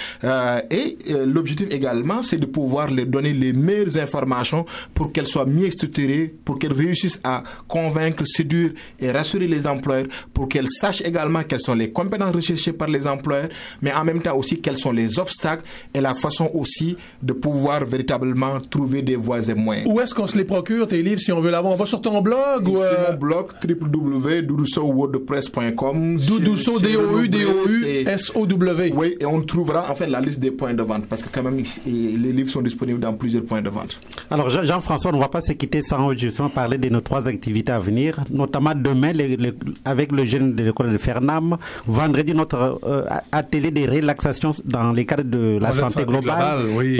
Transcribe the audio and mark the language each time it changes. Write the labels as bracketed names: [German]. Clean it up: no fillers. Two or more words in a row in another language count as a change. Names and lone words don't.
[French] Et l'objectif également, c'est de pouvoir leur donner les meilleures informations pour qu'elles soient mieux structurées, pour qu'elles réussissent à convaincre, séduire et rassurer les employeurs, pour qu'elles sachent également quelles sont les compétences recherchées par les employeurs, mais en même temps aussi quels sont les obstacles et la façon aussi de pouvoir véritablement trouver des voies et moyens. Où est-ce qu'on se les procure, tes livres, si on veut l'avoir? On va sur ton blog? C'est mon blog, www.doudousowwordpress.com. Doudousow, D-O-U-D-O-U-S-O-W. Oui, et on trouvera en fait la liste des points de vente, parce que quand même, les livres sont disponibles dans plusieurs points de vente. Alors, Jean-François, on ne va pas se quitter sans justement parler de nos 3 activités à venir, notamment demain avec le jeune de l'école de Fernam, vendredi notre atelier de relaxation dans les cadres de la santé globale, oui.